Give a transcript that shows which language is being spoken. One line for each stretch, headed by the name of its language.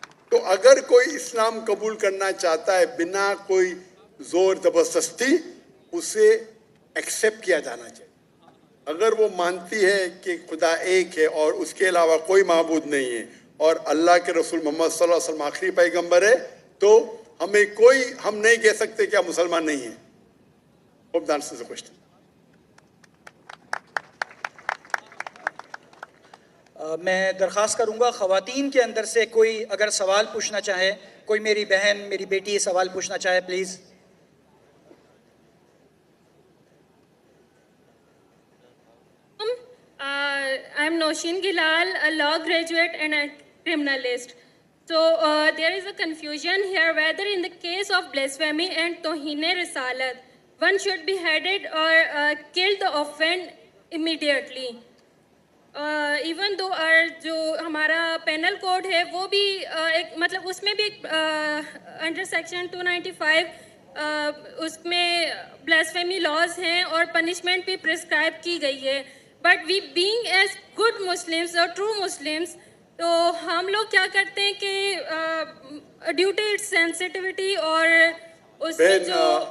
Urdu: تو اگر کوئی اسلام قبول کرنا چاہتا ہے بنا کوئی زور زبردستی, اسے ایکسیپٹ کیا جانا چاہیے. اگر وہ مانتی ہے کہ خدا ایک ہے اور اس کے علاوہ کوئی معبود نہیں ہے اور اللہ کے رسول محمد صلی اللہ علیہ وسلم آخری پیغمبر ہے, تو ہم نہیں کہہ سکتے کہ آپ مسلمان نہیں ہیں.
English: Hope that answers the question.
Urdu: میں درخواست کروں گا خواتین کے اندر سے کوئی اگر سوال پوچھنا چاہے, کوئی میری بہن میری بیٹی سوال پوچھنا چاہے please.
English: I'm Noshin Gilal, a law graduate and a criminalist. So there is a confusion here whether in the case of blasphemy and Tohine Risalat, one should be beheaded or killed the offender immediately. Even though
Urdu: جو ہمارا penal code ہے وہ بھی ایک مطلب اس میں بھی under section 295 اس میں بلاسفیمی لاز ہیں اور پنشمنٹ بھی پرسکرائب کی گئی ہے.
English: but we being as good Muslims اور true Muslims,
Urdu: تو ہم لوگ کیا کرتے ہیں کہ
English: due to its sensitivity
Urdu: اور اس میں جو